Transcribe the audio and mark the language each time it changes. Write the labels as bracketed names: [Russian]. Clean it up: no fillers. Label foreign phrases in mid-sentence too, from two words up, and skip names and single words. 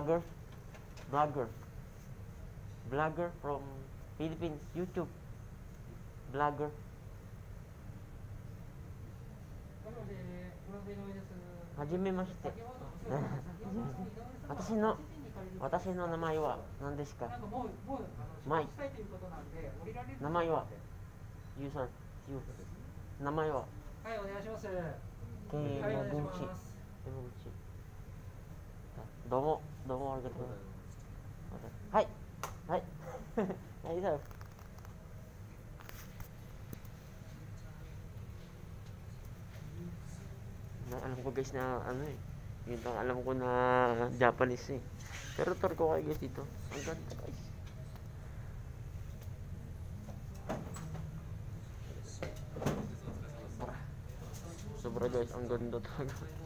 [English] Vlogger from Philippines, YouTube. Vlogger. [Japanese] はじめまして。私の名前は何ですか？マイ。名前はユーサー、ユー。名前ははい、お願いします。山口。どうもありがとう。はい。はい。はい、sir. [Filipino] Alam ko guys na yun lang alam ko na Japanese eh. Pero tour ko kayo guys dito. Ang ganda guys. Sobra guys, ang ganda talaga.